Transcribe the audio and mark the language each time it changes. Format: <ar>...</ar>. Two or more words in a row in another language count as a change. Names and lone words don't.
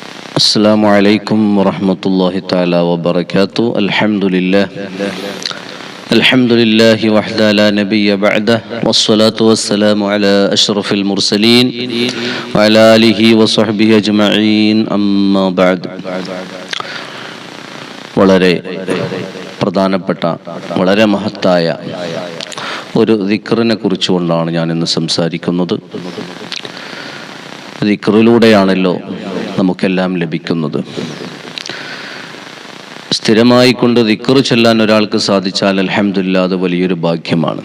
<ar>السلام عليكم ورحمة الله تعالى وبركاته. الحمد لله وحده لا نبي بعده والصلاة والسلام على أشرف المرسلين وعلى آله وصحبه أجمعين أما بعد.</ar> <ml>വളരെ പ്രധാനപ്പെട്ട വളരെ മഹത്തായ ഒരു ദിക്റിനെ കുറിച്ചുകൊണ്ടാണ് ഞാൻ ഇന്ന് സംസാരിക്കുന്നത്. ദിക്റിലൂടെയാണല്ലോ നമുക്കെല്ലാം ലഭിക്കുന്നത്. സ്ഥിരമായി കൊണ്ട് ദിക്ർ ചൊല്ലാൻ ഒരാൾക്ക് സാധിച്ചാൽ അൽഹംദുലില്ലാഹ് അത് വലിയൊരു ഭാഗ്യമാണ്.</ml>